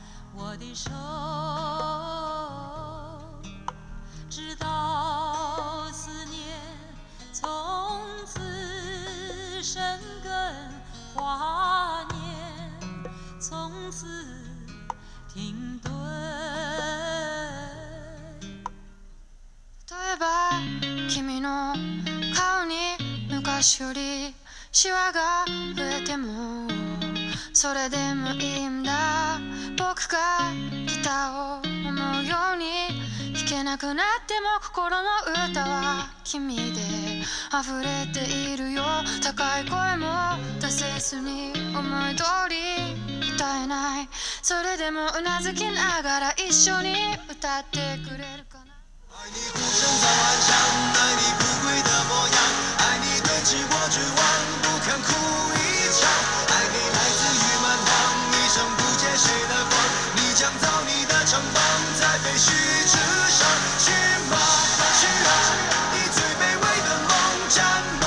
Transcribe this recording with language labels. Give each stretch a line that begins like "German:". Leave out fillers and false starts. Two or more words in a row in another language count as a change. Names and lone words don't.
Chinese: 我的手，直到思念从此生根，华年从此停顿。
Japanese: 例えば君の顔に昔よりシワが増えてもそれでもいいんだ。僕がギターを思うように弾けなくなっても心の歌は君で溢れているよ。高い声も出せずに思い通り歌えない。それでもうなずきながら一緒に歌ってくれるかな。
Chinese: 爱你孤身在幻想，爱你不跪的模样，爱你对峙过绝望，不肯哭一场，爱你来自于蛮荒，一生不解谁的谎，你将造你的城邦，在废墟之上，去吧，去啊，以最卑微的梦战吗？